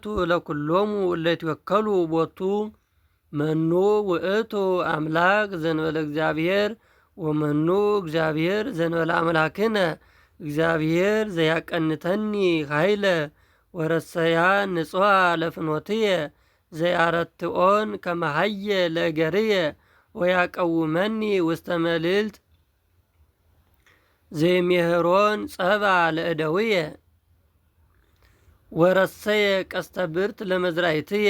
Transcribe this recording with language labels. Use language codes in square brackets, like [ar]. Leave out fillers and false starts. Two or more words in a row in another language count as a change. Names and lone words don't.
[gez] ለኩሎሙ እለትወከሉ ቦቱ መኑ ውእቱ አምላክ ዘንበለ እግዚአብሔር ወመኑ እግዚአብሔር ዘንበለ አምላክነ እግዚአብሔር ዘያቀንተኒ ኃይለ ወረሰያ ንጹሐ ለፍኖትየ ዘያረትኦን ከመሃየ ለእገርየ ወያቀውመኒ ውስተ መልዕልት ዘይሜህሮን ጸባ ለእደውየ ወረሰየ ቀስተ ብርት ለመዝራይትየ